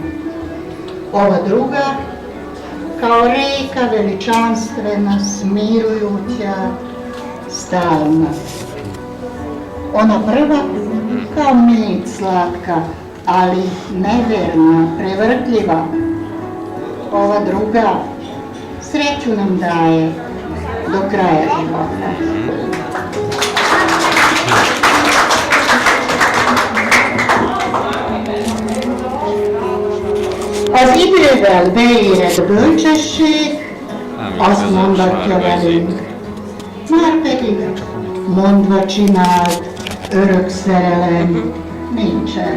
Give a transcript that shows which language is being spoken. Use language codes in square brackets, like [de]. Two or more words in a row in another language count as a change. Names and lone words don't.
[hr] Ova druga, kao reka veličanstvena, smirujuća, stalna. Ona prva, kao med slatka, ali nevjerna, prevrtljiva. Ova druga, sreću nam daje do kraja života. [hu] Az idővel beérett bölcsesség azt mondatja velünk, márpedig mondva csinált örök szerelem nincsen.